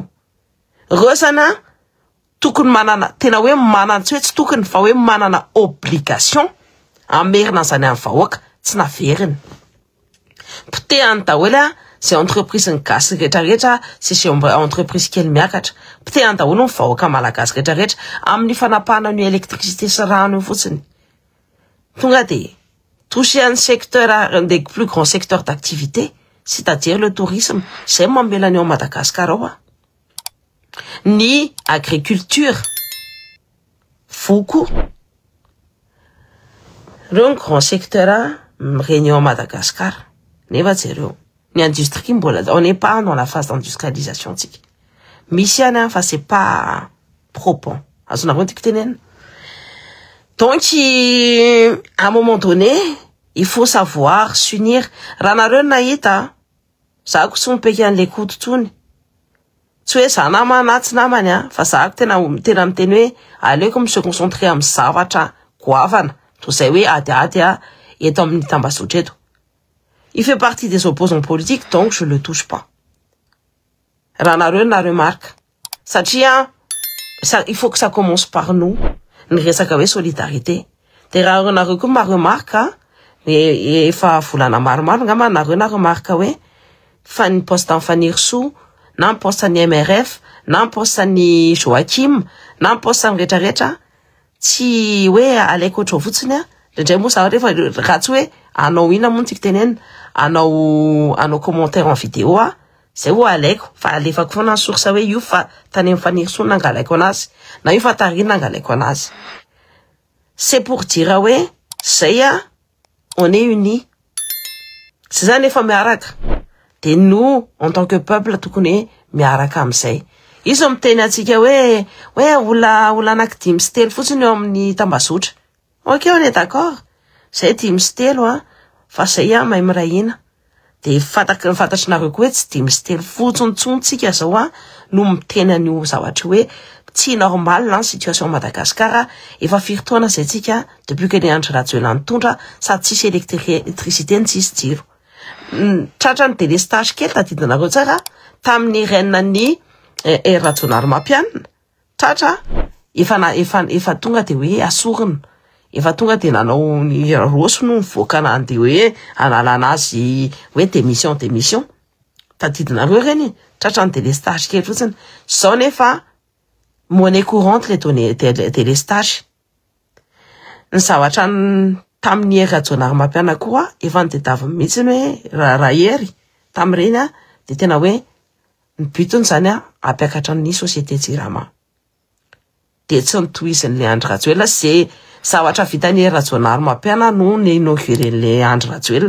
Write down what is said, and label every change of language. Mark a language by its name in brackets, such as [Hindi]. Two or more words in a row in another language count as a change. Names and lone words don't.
[Malagasy] Reo zany tokony manana tena hoe manana tsy tokony fa hoe manana obligation amerina zany amin'ny vahoaka tsy naveriny. Potehany daholo zay entreprise ny gasy rehetrarehetra sy entreprise kely miakatra. Potehany daholo ny vahoaka malagasy rehetrarehetra amin'ny fanapahana ny électricité sy rano io fotsiny. Tonga de [French] toucher un secteur, un des plus grands secteurs d'activité, c'est-à-dire le tourisme, c'est [Malagasy] mamela ny ao Madagasikara ao. Ni agriculture foko reo [French] grand secteur [Malagasy] reny ao Madagascar. Nefa jereo ny industrie mbola [French] on n'est pas dans la phase d'industrialisation tsika. [Malagasy] Misy any fa [French] c'est pas propre. [Malagasy] Azonareo tiky tenena. [French] Donc à un moment donné il faut savoir s'unir. [Malagasy] Raha nareo nahita zako tsy mipeka an'le koto tsony. Tsy hoe za nama na tsy namany fa zako tena miteny hoe aleoko [French] se concentrer [Malagasy] amin'ny zavatra goavana toy izay hoe ady eto amin'ny tambazotra eto. [French] Il fait partie des opposants politiques, donc je le touche pas. [Malagasy] Raha nareo remarque. [French] Satria il faut que ça commence par nous. [Malagasy] Ny resaka hoe solidarité. De raha nareo koa ma remarque efa volana maromaro ngamba nareo remarque hoe fa ny poste d'Anfanirso na ny poste ny MRF, na ny poste ny Joachim, na ny poste ny rehetrarehetra, tsy hoe alaiko ohatro fotsiny ndray moa za rehefa raha tsy hoe anao ina moa tiky tenena, anao [French] commentaire en vidéo [Malagasy] zay ho alaiko, fa alefako foana ny source hoe io fa tany Anfanirso nangalaiko anazy, na io fa tarina nangalaiko anazy. [French] C'est pour dire [Malagasy] hoe zay [French] on est unis. [Malagasy] C'est zany efa miaraka. [French] De nous, en tant que peuple, [Malagasy] tokony miaraka amizay. Izo miteny atsika hoe ola anaky 5 sy 3 fotsiny eo amin'ny tambazotra. [French] Ok, on est d'accord. [Malagasy] Zay 5 sy 3 fa zay mahay mirahina. De fantatry nareo koa hoe tsy 5 sy 3 fotsiny tsontsika zao no miteny an'io zavatra hoe tsy [French] normal la situation [Malagasy] Madagascar. Efa firy taona zay tsika [French] depuis que [Malagasy] ny Andry Rajoelina nitondra sady tsisy électricité tsisy jiro. Tratra ny délestage kely tadidinareo tsara tamin'ny reine ny Rajaonarimampianina. Tratra efa tonga de hoe asorina. Efa tonga de nanao ny roso no mivoaka anany de hoe analana azy hoe démission. Tadidinareo reny tratra ny délestage kely fotsiny. Zao nefa [French] monnaie courante le données [Malagasy] délestage. Ny zavatra tamin'ny Rajaonarimampianina koa efa nitadiavina mihitsy hoe raha hery tamin'ireny de tena hoe ny butiny zany hampiakatra ny société Jirama. De tsy nitohizin'le Andry Rajoelina zay zavatra vitan'ny Rajaonarimampianina no inauguré-n'le Andry Rajoelina.